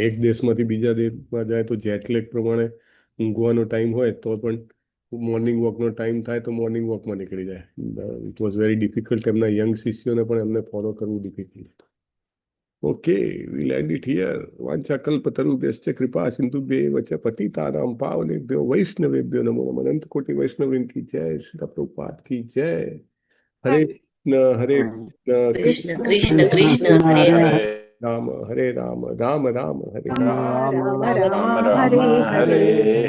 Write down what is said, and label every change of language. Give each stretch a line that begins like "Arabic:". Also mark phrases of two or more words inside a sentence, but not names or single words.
Gujarati: એક દેશમાંથી બીજા દેશમાં જાય તો જેટલેગ પ્રમાણે ઊંઘવાનો ટાઈમ હોય તો પણ
English: morning walk
Gujarati: ટાઈમ થાય તો
English: morning walk
Gujarati: નીકળી જાય.
English: It was very difficult.
Gujarati: એમના યંગ શિષ્યોને પણ એમને ફોલો કરવું ડિફિકલ્ટ હતું.
English: Okay, we land it here.
Sanskrit: વાંછાકલ્પતરુભ્યશ્ચ કૃપા સિંધુભ્યૈવ ચ પતિતાનાં પાવનેભ્યો વૈષ્ણવેભ્યો નમો નમઃ.
Hindi: अनंत कोटि वैष्णववृंद की जय. श्री प्रभुपाद की जय. હરે
Sanskrit: કૃષ્ણ કૃષ્ણ કૃષ્ણ હરે હરે. રામ હરે રામ રામ રામ હરે રામ રામ હરે હરે.